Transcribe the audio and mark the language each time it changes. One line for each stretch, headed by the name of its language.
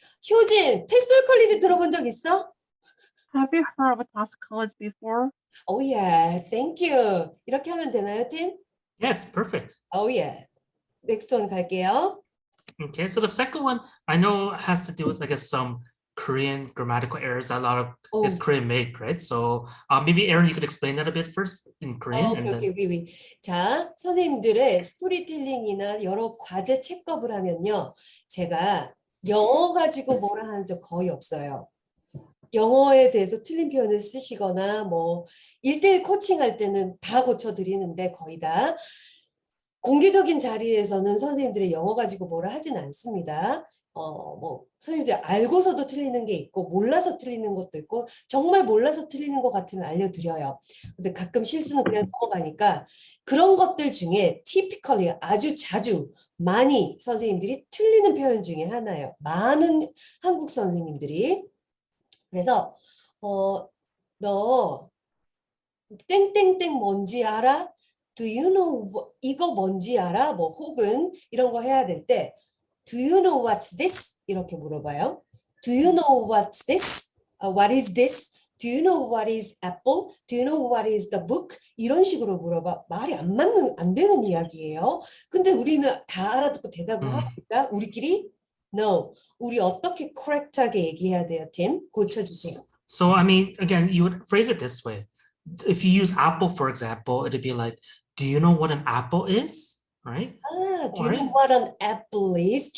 Korean: 효진, 테솔 컬리지 들어본 적 있어?
English: Have you heard of Task College before? Oh yeah, thank you.
Korean: 이렇게 하면 되나요, 팀?
English: Yes, perfect. Oh yeah. Next one
Korean: 갈게요.
English: Okay, so the second one I know has to do with, I guess, some Korean grammatical errors that a lot of is 오. Korean make, right? So maybe Aaron, you could explain that a bit first in Korean, and 오케이, then 위.
Korean: 자, 선생님들의 스토리텔링이나 여러 과제 책업을 하면요. 제가 영어 가지고 뭐라 하는 적 거의 없어요. 영어에 대해서 틀린 표현을 쓰시거나 뭐 1대1 코칭할 때는 다 고쳐드리는데 거의 다 공개적인 자리에서는 선생님들의 영어 가지고 뭐라 하진 않습니다. 뭐 선생님들 알고서도 틀리는 게 있고 몰라서 틀리는 것도 있고 정말 몰라서 틀리는 것 같으면 알려드려요. 근데 가끔 실수는 그냥 넘어가니까 그런 것들 중에 typically 아주 자주 많이 선생님들이 틀리는 표현 중에 하나예요. 많은 한국 선생님들이. 그래서 너 땡땡땡 뭔지 알아?
English: Do you know
Korean: 이거 뭔지 알아? 뭐 혹은 이런 거 해야 될 때
English: Do you know what's this?
Korean: 이렇게 물어봐요.
English: Do you know what's this? What is this? Do you know what is apple? Do you know what is the book?
Korean: 이런 식으로 물어봐. 말이 안 되는 이야기예요. 근데 우리는 다 알아듣고 대답을 하니까 우리끼리 No. 우리 어떻게 correct하게 얘기해야 돼요, 팀? 고쳐주세요.
English: so I mean, again, you would phrase it this way. If you use apple, for example, it'd be like, do you know what an apple is? Right? Do you know what an apple is?